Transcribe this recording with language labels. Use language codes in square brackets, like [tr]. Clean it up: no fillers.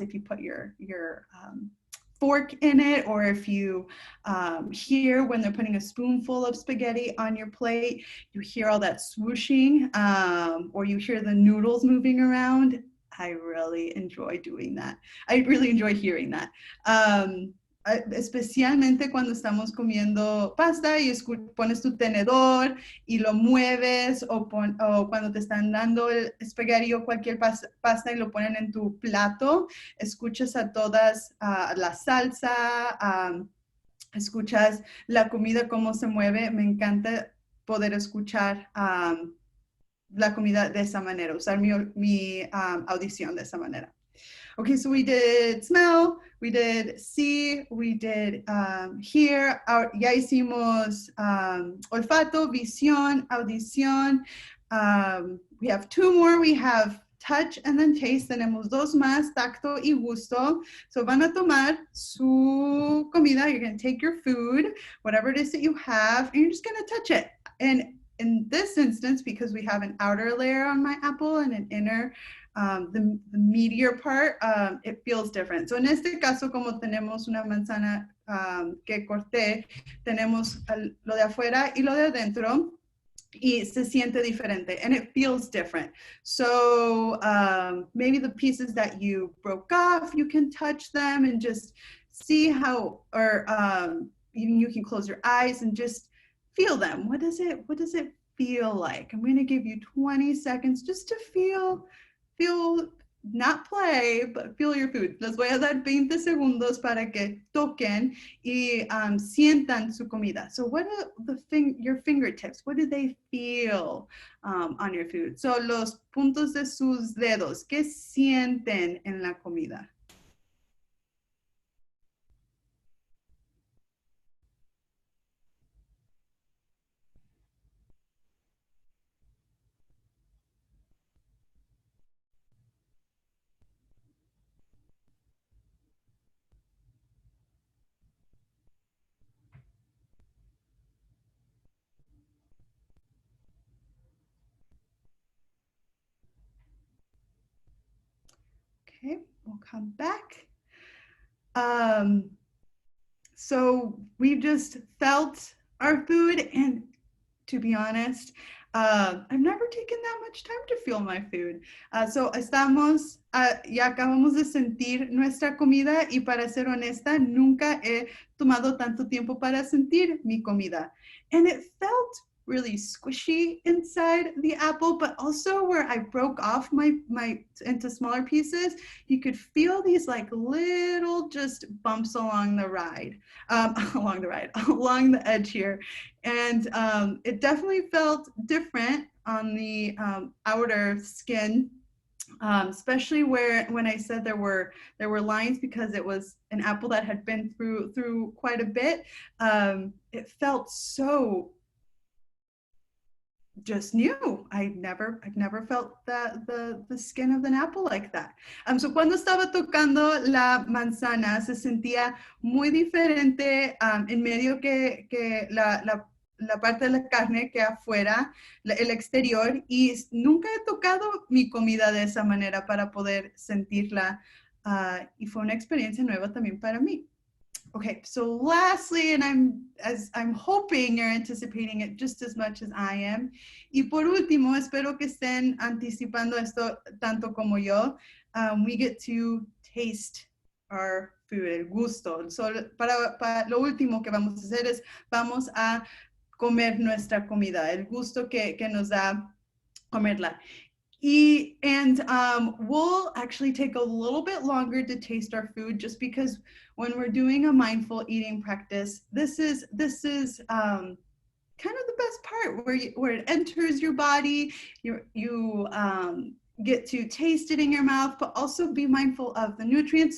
[en] If you put your fork in it, or if you hear when they're putting a spoonful of spaghetti on your plate, you hear all that swooshing, or you hear the noodles moving around. I really enjoy doing that. I really enjoy hearing that. [es] Especialmente cuando estamos comiendo pasta y pones tu tenedor y lo mueves, o cuando te están dando el espagueti o cualquier pasta y lo ponen en tu plato, escuchas a todas la salsa, escuchas la comida, cómo se mueve. Me encanta poder escuchar la comida de esa manera, usar mi audición de esa manera. [en] Okay, so we did smell, we did see, we did hear, [es] ya hicimos olfato, visión, audición. [en] We have two more, we have touch and then taste. [es] Tenemos dos más, tacto y gusto. [en] So [es] van a tomar su comida, [en] you're gonna take your food, whatever it is that you have, and you're just gonna touch it. And in this instance, because we have an outer layer on my apple and an inner, the meatier part, it feels different. So [es] en este caso, como tenemos una manzana que corté, tenemos lo de afuera y lo de adentro, y se siente diferente, [en] and it feels different. So maybe the pieces that you broke off, you can touch them and just see how, or even you can close your eyes and just feel them. What does it feel like? I'm going to give you 20 seconds just to feel, not play, but feel your food. [es] Les voy a dar 20 segundos para que toquen y sientan su comida. [en] So what are your fingertips? What do they feel on your food? [es] So los puntos de sus dedos, ¿qué sienten en la comida? [en] Okay, we'll come back. So we've just felt our food, and to be honest, I've never taken that much time to feel my food. [es] So estamos, ya acabamos de sentir nuestra comida, y para ser honesta, nunca he tomado tanto tiempo para sentir mi comida. [en] And it felt really squishy inside the apple, but also where I broke off my into smaller pieces, you could feel these like little just bumps along the along the edge here. And it definitely felt different on the outer skin, especially when I said there were lines, because it was an apple that had been through quite a bit. It felt so just new. I've never felt the skin of an apple like that. [es] So cuando estaba tocando la manzana se sentía muy diferente en medio que la parte de la carne que afuera, el exterior, y nunca he tocado mi comida de esa manera para poder sentirla, y fue una experiencia nueva también para mí. [en] Okay, so lastly, and I'm hoping you're anticipating it just as much as I am. [es] Y por último, espero que estén anticipando esto tanto como yo. [en] We get to taste our food, el gusto. [es] So para lo último que vamos a hacer es vamos a comer nuestra comida, el gusto que nos da comerla. [en] And we'll actually take a little bit longer to taste our food, just because when we're doing a mindful eating practice, this is kind of the best part, where it enters your body. You get to taste it in your mouth, but also be mindful of the nutrients.